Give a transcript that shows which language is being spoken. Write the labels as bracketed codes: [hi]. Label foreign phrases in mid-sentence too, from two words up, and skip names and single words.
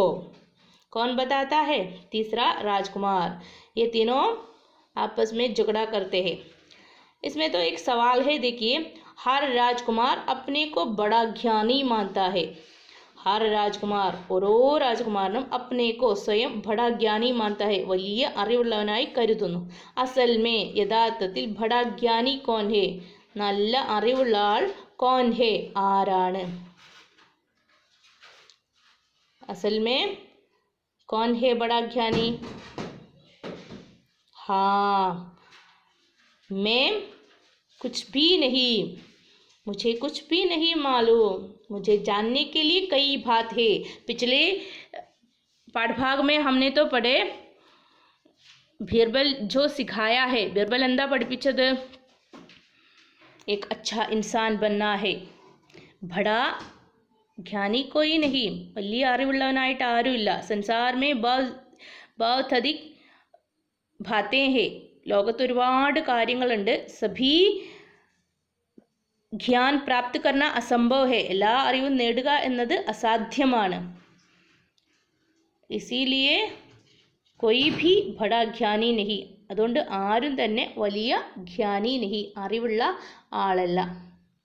[hi] कौन बताता है? तीसरा राजकुमार। ये तीनों आपस में झगड़ा करते हैं। इसमें तो एक सवाल है देखिए, हर राजकुमार अपने को बड़ा ज्ञानी मानता है। हर राजकुमार, [ml] ഓരോ രാജകുമാരനും [hi] अपने को സ്വയം बड़ा ज्ञानी मानता है, [ml] വലിയ അറിവുള്ളവനായി കരുതുന്നു। [hi] അസൽ में യഥാർത്ഥത്തിൽ बड़ा ज्ञानी कौन है? [ml] നല്ല അറിവുള്ള ആൾ [hi] कौन है, [ml] ആരാണ്? [hi] असल में कौन है बड़ा ज्ञानी? हाँ, मैं कुछ भी नहीं, मुझे कुछ भी नहीं मालूम, मुझे जानने के लिए कई बात है। पिछले पाठभाग में हमने तो पढ़े ബീർബൽ जो सिखाया है ബീർബൽ [ml] എന്താ പഠിപ്പിച്ചത്? [hi] एक अच्छा इंसान बनना है. बड़ा ज्ञानी कोई नहीं, [ml] വലിയ അറിവുള്ളവനായിട്ട് ആരുമില്ല. [hi] संसार में बहुत अधिक बातें हैं. [ml] ലോകത്ത് ഒരുപാട് കാര്യങ്ങളുണ്ട്. [hi] सभी ज्ञान प्राप्त करना असंभव है, [ml] എല്ലാ അറിവും നേടുക എന്നത് അസാധ്യമാണ്. [hi] इसीलिए कोई भी बड़ा ज्ञानी नहीं, [ml] അതുകൊണ്ട് ആരും തന്നെ വലിയ ജ്ഞാനി നഹി, അറിവുള്ള ആളല്ല.